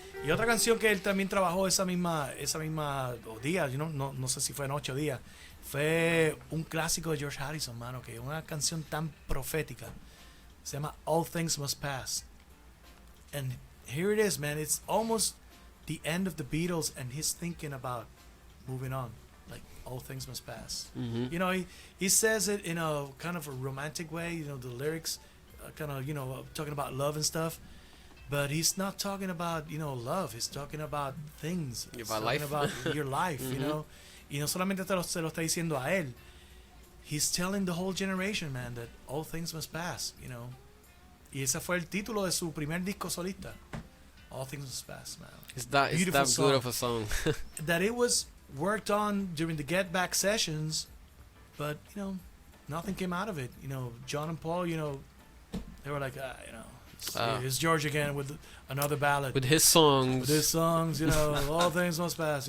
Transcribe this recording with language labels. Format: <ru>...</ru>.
<es>Y otra canción que él también trabajó esa misma día, no sé si fue noche o día, fue un clásico de George Harrison, mano, que es una canción tan profética. Se llama All Things Must Pass.</es> <en>And here it is, man. It's almost the end of the Beatles, and he's thinking about moving on. Like, all things must pass. Mhm. He says it in a kind of a romantic way, the lyrics kind of, talking about love and stuff. But he's not talking about, love. He's talking about things. He's About talking life. about your life,</en> <es>Y no solamente se lo está diciendo a él.</es> <en>He's telling the whole generation, man, that all things must pass,</en> <es>Y ese fue el título de su primer disco solista.</es> <en>All Things Must Pass, man. It's that Beautiful good song. of a song. That it was worked on during the Get Back sessions, but, nothing came out of it. John and Paul, they were like, it's George again with another ballad. With his songs. With his songs, All Things Must Pass.</en>